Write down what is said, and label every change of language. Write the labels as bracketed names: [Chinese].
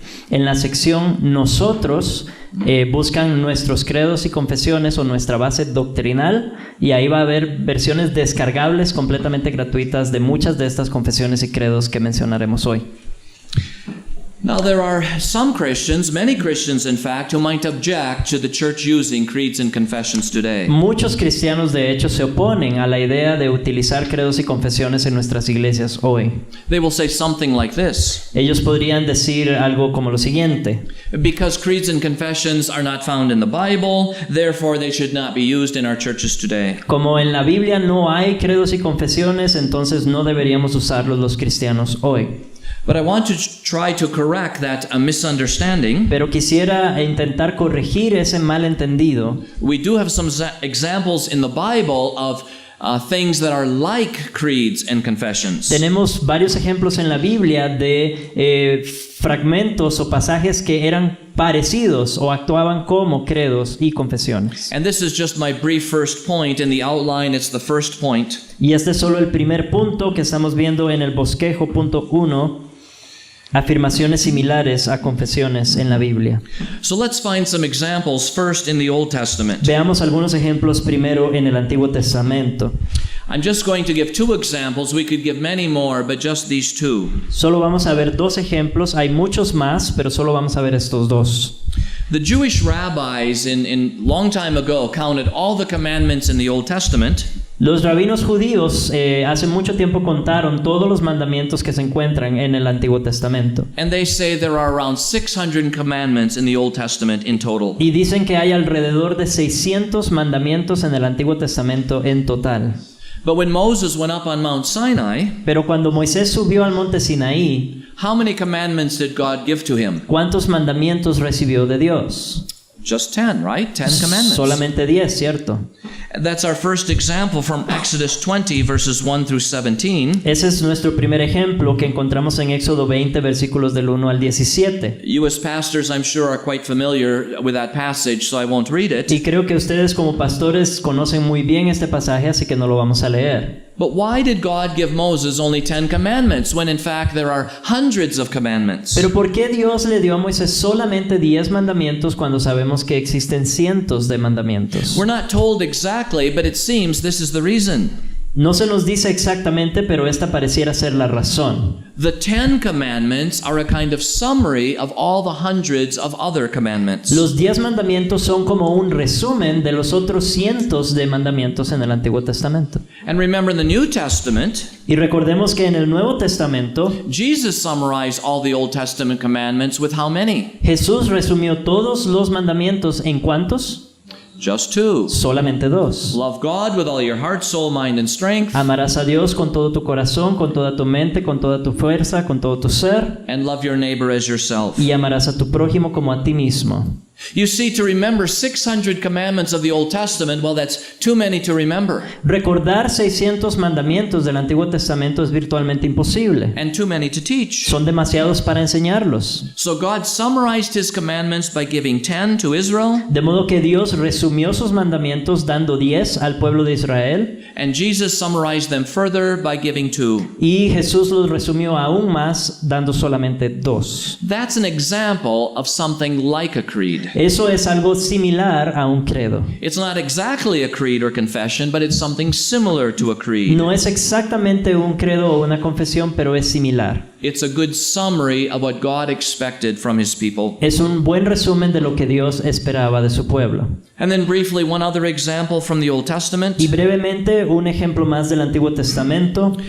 [Spanish] En la sección Nosotros, buscan nuestros credos y confesiones o nuestra base doctrinal, y ahí va a haber versiones descargables completamente gratuitas de muchas de estas confesiones y credos que mencionaremos hoy. [English] Now there are some Christians, many Christians in fact, who might object to the church using creeds and confessions today. [Spanish] Muchos cristianos de hecho se oponen a la idea de utilizar credos y confesiones en nuestras iglesias hoy. [English] They will say something like this: [Spanish] Ellos podrían decir algo como lo siguiente: [English] because creeds and confessions are not found in the Bible, therefore they should not be used in our churches today. [Spanish] Como en la Biblia no hay credos y confesiones, entonces no deberíamos usarlos los cristianos hoy. [English] But I want to try to correct that misunderstanding. [Spanish] Pero quisiera intentar corregir ese malentendido. [English] We do have some examples in the Bible of things that are like creeds and confessions. [Spanish] Tenemos varios ejemplos en la Biblia de fragmentos o pasajes que eran parecidos o actuaban como credos y confesiones. [English] And this is just my brief first point. In the outline, it's the first point. [Spanish] Y este es solo el primer punto que estamos viendo en el bosquejo, punto 1. Afirmaciones similares a confesiones en la Biblia. [English] So let's find some examples first in the Old Testament. [Spanish] Veamos algunos ejemplos primero en el Antiguo Testamento. [English] I'm just going to give 2 examples. We could give many more, but just these 2. [Spanish] Solo vamos a ver 2 ejemplos. Hay muchos más, pero solo vamos a ver estos 2. [English] The Jewish rabbis in long time ago counted all the commandments in the Old Testament. [Spanish] Los rabinos judíos hace mucho tiempo contaron todos los mandamientos que se encuentran en el Antiguo Testamento. [English] And they say there are around 600 commandments in the Old Testament in total. [Spanish] Y dicen que hay alrededor de 600 mandamientos en el Antiguo Testamento en total. [English] But when Moses went up on Mount Sinai, [Spanish] pero cuando Moisés subió al monte Sinaí, [English] how many commandments did God give to him? [Spanish] ¿Cuántos mandamientos recibió de Dios? [English] Just 10, right? 10 commandments. [Spanish] Solamente 10, ¿cierto? [English] That's our first example from Exodus 20 verses 1 through 17. [Spanish] Ese es nuestro primer ejemplo que encontramos en Éxodo 20 versículos del 1 al 17. [English] You as pastors, I'm sure, are quite familiar with that passage, so I won't read it. [Spanish] Y creo que ustedes como pastores conocen muy bien este pasaje, así que no lo vamos a leer. [English] But why did God give Moses only 10 commandments when in fact there are hundreds of commandments? [Spanish] Pero ¿por qué Dios le dio a Moisés solamente 10 mandamientos cuando sabemos que existen cientos de mandamientos? [English] We're not told exactly, but it seems this is the reason. [Spanish] No se nos dice exactamente, pero esta pareciera ser la razón. [English] The 10 commandments are a kind of summary of all the hundreds of other commandments. [Spanish] Los 10 mandamientos son como un resumen de los otros cientos de mandamientos en el Antiguo Testamento. [English] And remember, in the New Testament, [Spanish] y recordemos que en el Nuevo Testamento, [English] Jesus summarized all the Old Testament commandments with how many? [Spanish] Jesús resumió todos los mandamientos en ¿cuántos? [English] Just 2. [Spanish] Solamente 2. [English] Love God with all your heart, soul, mind, and strength. [Spanish] Amarás a Dios con todo tu corazón, con toda tu mente, con toda tu fuerza, con todo tu ser. [English] And love your neighbor as yourself. [Spanish] Y amarás a tu prójimo como a ti mismo. [English] You see, to remember 600 commandments of the Old Testament, well, that's too many to remember. [Spanish] Recordar 600 mandamientos del Antiguo Testamento es virtualmente imposible. [English] And too many to teach. [Spanish] Son demasiados para enseñarlos. [English] So God summarized His commandments by giving 10 to Israel. [Spanish] De modo que Dios resumió sus mandamientos dando 10 al pueblo de Israel. [English] And Jesus summarized them further by giving 2. [Spanish] Y Jesús los resumió aún más dando solamente 2. [English] That's an example of something like a creed. [Spanish] Eso es algo similar a un credo. [English] It's not exactly a creed or confession, but it's something similar to a creed. [Spanish] No es exactamente un credo o una confesión, pero es similar. [English] it's a good summary of what God expected from his people. [Spanish] Es un buen resumen de lo que Dios esperaba de su pueblo. [English] And then briefly, one other example from the Old Testament. [Spanish] Y brevemente, un ejemplo más del Antiguo Testamento.